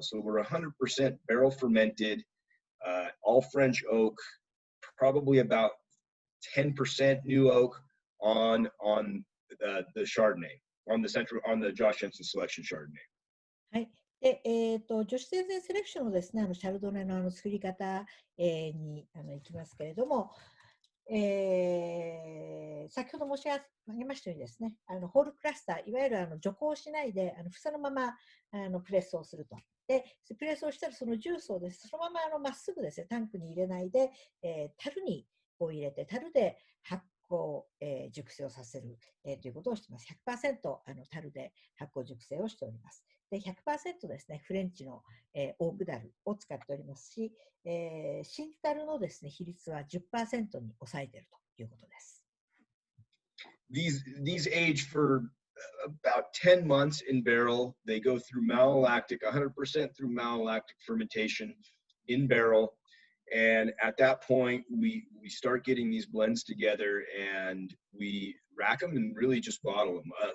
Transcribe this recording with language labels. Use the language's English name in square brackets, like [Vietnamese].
[English] So we're 100% barrel fermented, all French oak, probably about 10% new oak on the Chardonnay, on the Josh Jensen selection Chardonnay. [Japanese] はい。で、女子先生セレクションのですね、シャルドネの作り方、に行きますけれども、先ほど申し上げましたようにですね、ホールクラスター、いわゆる徐行しないで、房のままプレスをすると。で、プレスをしたらそのジュースをです、そのまままっすぐですね、タンクに入れないで、樽にこう入れて、樽で発酵、熟成をさせる、ということをしています。 100% 樽で発酵熟成をしております。で、100% ですね、フレンチの、オークダルを使っておりますし、新樽のですね、比率は 10% に抑えているということです。 [English] These age for about 10 months in barrel. They go through malolactic, 100% through malolactic fermentation in barrel. And at that point, we start getting these blends together and we rack them and really just bottle them.